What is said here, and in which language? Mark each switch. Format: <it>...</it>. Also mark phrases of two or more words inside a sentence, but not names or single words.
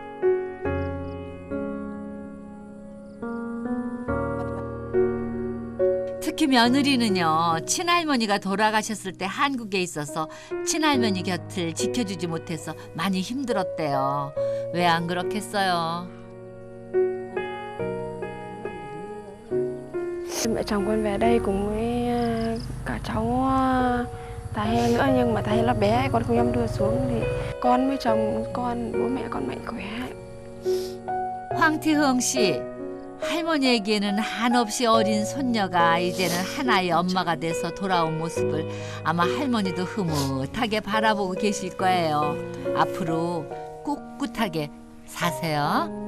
<ko>특히 며느리는요, 친할머니가 돌아가셨을 때 한국에 있어서 친할머니 곁을 지켜주지 못해서 많이 힘들었대요. 왜 안 그렇겠어요?</ko> <vi>Mẹ chồng con về đây cùng với cả cháu Tài He nữa, nhưng mà Tài He là bé, con không dám đưa xuống thì con với chồng con, bố mẹ con mạnh khỏe.</vi> <ko>황티흐엉 씨, 할머니에게는 한없이 어린 손녀가 이제는 하나의 엄마가 돼서 돌아온 모습을 아마 할머니도 흐뭇하게 바라보고 계실 거예요. 앞으로 꿋꿋하게 사세요.</ko>